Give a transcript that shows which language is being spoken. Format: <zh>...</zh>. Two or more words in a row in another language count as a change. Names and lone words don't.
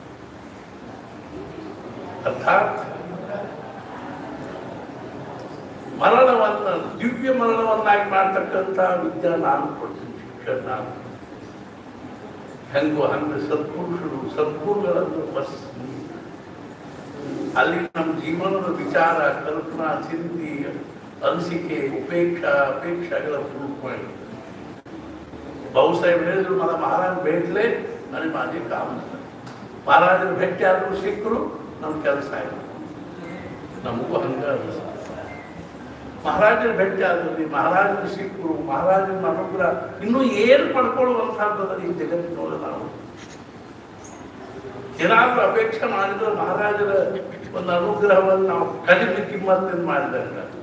<kn>ಅರ್ಥಾತ್ ಮರಣವನ್ನು ದಿವ್ಯ ಮರಣವನ್ನಾಗಿ ಮಾಡ್ತಕ್ಕಂಥ ವಿದ್ಯೆ ನಾನು ಕೊಡ್ತೀನಿ, ಶಿಕ್ಷಣ ನಾನು. ಹೆಂಗೋ ಹಂಗೆ ಸತ್ಪುರುಷರು ಸದ್ಗುರುಗಳನ್ನು ಬಸ್ಸಿ ಅಲ್ಲಿ ನಮ್ಮ ಜೀವನದ ವಿಚಾರ, ಕಲ್ಪನಾ, ಚಿಂತೆ, ಅನಿಸಿಕೆ, ಅಪೇಕ್ಷಾಗಳ ಪ್ರೂಫ ಮಾಡಿ ಭಾವುಸಾಹೇಬ ಹೇಳಿದ್ರು,</kn> <mr>मला महाराज भेटले आणि माझे काम झालं.</mr> <kn>महाराजರು ಭೇಟಿ ಆದರೂ ಸಿಕ್ಕರು, ನಮ್ಮ ಕೆಲಸ ಆಯ್ತು. ನಮಗೂ ಹಂಗ ಮಹಾರಾಜರು ಭೇಟಿ ಆದ್ರಲ್ಲಿ, ಮಹಾರಾಜರು ಸಿಕ್ಕರು, ಮಹಾರಾಜನ ಅನುಗ್ರಹ ಇನ್ನೂ ಏನು ಪಡ್ಕೊಳ್ಳುವಂಥದ್ದು ಈ ಜಗತ್ತಿನೊಳಗೆ ನಾವು ಏನಾದ್ರೂ ಅಪೇಕ್ಷೆ ಮಾಡಿದ್ರೆ ಮಹಾರಾಜರ ಒಂದು ಅನುಗ್ರಹವನ್ನು ನಾವು ಕಡಿಮೆ ಕಿಮ್ಮತ್ತಿನ ಮಾಡಿದಂಗ.</kn>